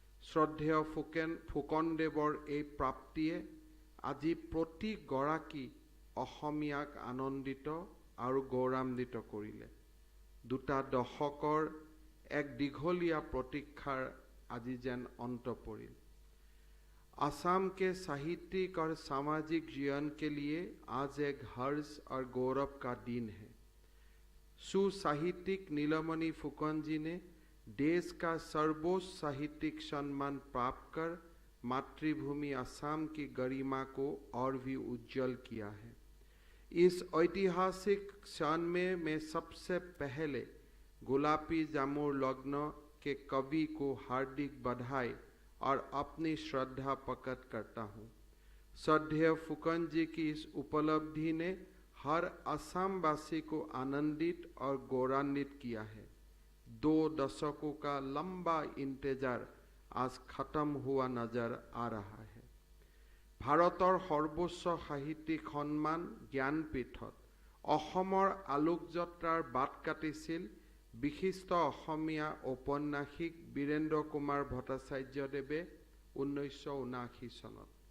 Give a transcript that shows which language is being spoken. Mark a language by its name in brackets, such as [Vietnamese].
[Assamese] শ্ৰদ্ধেয় ফুকনদেৱৰ এই প্ৰাপ্তিয়ে আজি প্ৰতিগৰাকী অসমীয়াক আনন্দিত আৰু গৌৰৱান্বিত কৰিলে। দুটা দশকৰ এক দীঘলীয়া প্ৰতীক্ষাৰ আজি যেন অন্ত পৰিল। [Hindi] असम के साहित्यिक और सामाजिक जीवन के लिए आज एक हर्ष और गौरव का दिन है। सुसाहित्यिक नीलमणि फुकन जी ने देश का सर्वोच्च साहित्यिक सम्मान प्राप्त कर मातृभूमि असम की गरिमा को और भी उज्जवल किया है। इस ऐतिहासिक क्षण में मैं सबसे पहले गुलाबी जामुर लग्न के कवि को हार्दिक बधाई और अपनी श्रद्धा प्रकट करता हूँ। श्रद्धेय फुकन जी की इस उपलब्धि ने हर असमवासी को आनंदित और गौरवान्वित किया है। 2 दशकों का लंबा इंतजार आज खत्म हुआ नजर आ रहा है। [Assamese] भारतर सर्वोच्च साहित्यिक सम्मान ज्ञानपीठत অসমৰ আলোকযাত্ৰাৰ বাট কাটিছিল বিশিষ্ট অসমীয়া ঔপন্যাসিক বীৰেন্দ্ৰ কুমাৰ ভট্টাচাৰ্যদেৱে 1979 চনত।